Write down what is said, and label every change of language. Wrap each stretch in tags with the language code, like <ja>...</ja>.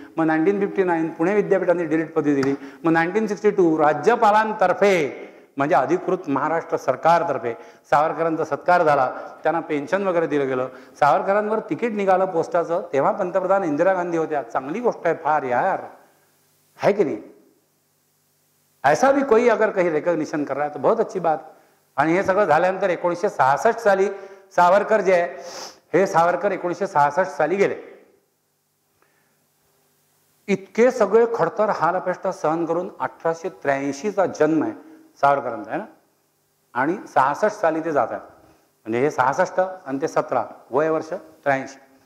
<mr>मग 1959 पुणे विद्यापीठाने डिलीट पदवी दिली. मग 1962 राज्यपालांतर्फे म्हणजे अधिकृत महाराष्ट्र सरकारतर्फे सावरकरांचा सत्कार झाला. त्यांना पेन्शन वगैरे दिलं गेलं. सावरकरांवर तिकीट निघालं पोस्टाचं. तेव्हा पंतप्रधान इंदिरा गांधी होत्या. चांगली गोष्ट आहे फार यार, है कि नहीं.</mr> <hi>ऐसा भी कोई अगर कहीं रिकॉग्निशन कर रहा है तो बहुत अच्छी बात.</hi> <mr>आणि हे सगळं झाल्यानंतर 1966 साली सावरकर जे आहे हे सावरकर 1966 साली गेले. इतके सगळे खडतर हाल अपेष्टा सहन करून 1883चा जन्म आहे सावरकरांचा, है ना. आणि 66 साली ते जातात. म्हणजे हे 66 आणि ते 17, वय वर्ष 83.</mr>